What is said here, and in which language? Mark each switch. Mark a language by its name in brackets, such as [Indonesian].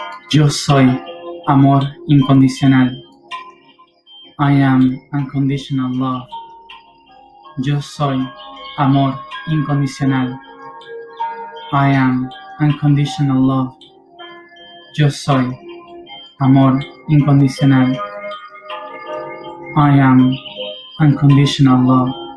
[Spanish] Yo soy amor incondicional. [English] I am unconditional love. [Spanish] Yo soy amor incondicional. [English] I am unconditional love. [Spanish] Yo soy amor incondicional. [English] I am unconditional love.